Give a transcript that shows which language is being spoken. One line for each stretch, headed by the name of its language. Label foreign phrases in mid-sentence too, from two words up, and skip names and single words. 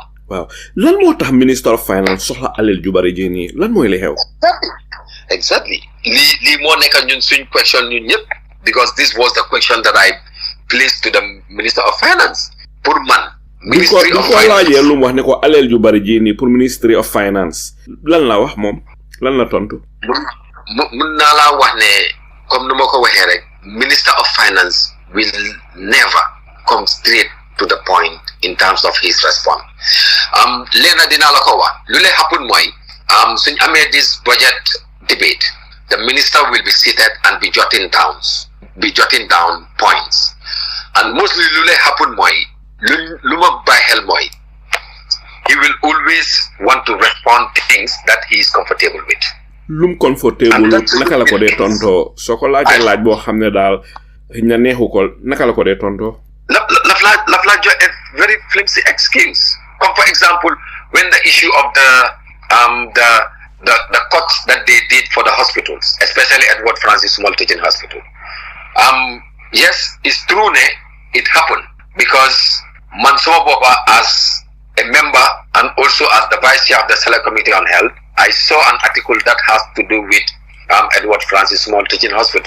Wolof: Wow. Lan mo tax
English: Minister of Finance
Wolof: soxla alal ju bari ji ni lan moy li xew? Exactly. Li mo nekk ñun suñ question ñun ñep,
English: because this was the question that I placed to the Minister of Finance.
Wolof: Pour man, Ministry of Finance. Ko lu wax ne ko alal ju bari ji ni pour Ministry of Finance. Lan la wax mom? Lan la tontu? mun naa laa wax ne comme nu ma ko waxee rek
English: Minister of Finance will never come straight to the point in terms of his response.
Wolof: Leena dinaa la ko wax lu lay happen mooy suñ amee
English: this budget debate, the minister will be seated and be jotting down points, and mostly
Wolof: lu lay happen mooy lu ma bàyyi xel mooy
English: he will always want to respond things that he is comfortable with.
Wolof: Lum comfortable naka la ko dee tonto soo ko laajee laaj boo xam ne daal ña neexu ko naka la ko dee tonto laf la jox
English: a very flimsy excuse. Comme for example when the issue of the cuts that they did for the hospitals, especially Edward Francis Small Teaching Hospital. Yes, it's true it happened because Mansour Boba as a member and also as the vice chair of the Select Committee on Health, I saw an article that has to do with Edward Francis Small Teaching Hospital.